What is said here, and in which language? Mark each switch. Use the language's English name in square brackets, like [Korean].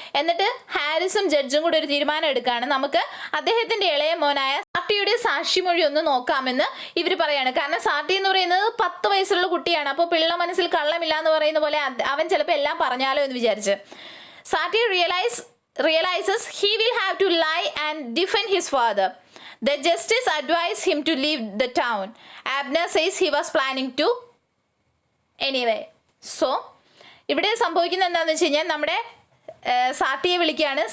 [Malayalam] എന്നിട്ട് ഹാരിസും ജഡ്ജും കൂടെ ഒരു തീരുമാനം എടുക്കുകയാണ്, നമുക്ക് അദ്ദേഹത്തിന്റെ ഇളയ മോനായ സാട്ടിയുടെ സാക്ഷിമൊഴി ഒന്ന് നോക്കാമെന്ന് ഇവർ പറയാണ്. കാരണം സാട്ടി എന്ന് പറയുന്നത് 10 വയസ്സുള്ള കുട്ടിയാണ്. അപ്പോൾ പിള്ള മനസ്സിൽ കള്ളമില്ല എന്ന് പറയുന്ന പോലെ അവൻ ചിലപ്പോൾ എല്ലാം പറഞ്ഞാലോ എന്ന് വിചാരിച്ച് സാട്ടി [English] realizes he will have to lie and defend his father. The justice advised him to leave the town. Abner says he was planning to anyway. [Malayalam] So ഇവിടെ സംഭവിക്കുന്നത് എന്താണെന്ന് വെച്ച് കഴിഞ്ഞാൽ, നമ്മുടെ സാട്ടിയെ വിളിക്കുകയാണ്.